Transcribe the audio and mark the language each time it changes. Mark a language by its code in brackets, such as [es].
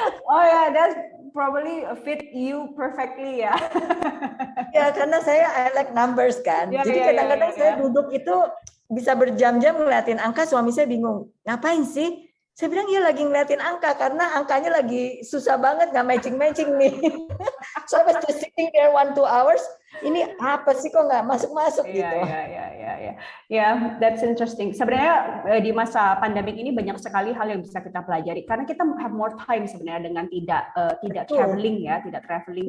[en] Oh ya, that's probably fit you perfectly ya. [id] Ya, karena [en] I like numbers [id] kan. Jadi kadang-kadang saya duduk itu bisa berjam-jam ngeliatin angka, suami saya bingung, ngapain sih? Saya bilang ya lagi ngeliatin angka karena angkanya lagi susah banget nggak matching nih. [en] So I was just sitting there 1-2 hours. [id] Ini apa sih kok nggak masuk gitu? [en] Ya, that's interesting. [id] Sebenarnya di masa pandemik ini banyak sekali hal yang bisa kita pelajari karena kita [en] have more time [id] sebenarnya dengan tidak traveling ya, tidak traveling.